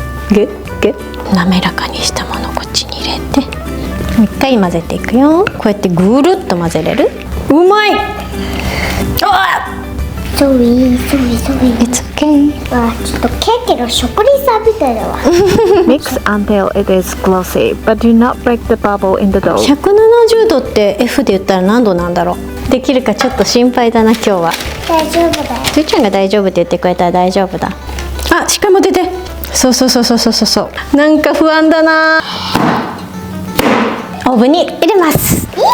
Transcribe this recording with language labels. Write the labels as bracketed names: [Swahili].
[Japanese] グッ滑らかにしたものをこっちに入れてもう一回混ぜていくよ。こうやってぐるっと混ぜれる？うまい！そういい。 [English] It's okay。 [Japanese] ちょっとケーキの職人さんみたいだわ。 [English] Mix until it is glossy, but do not break the bubble in the dough. [Japanese] 170度って F で言ったら何度なんだろう。できるかちょっと心配だな今日は。大丈夫だよ。すーちゃんが大丈夫って言ってくれたら大丈夫だ。しっかり持ってて。そう。なんか不安だな。オーブンに入れます。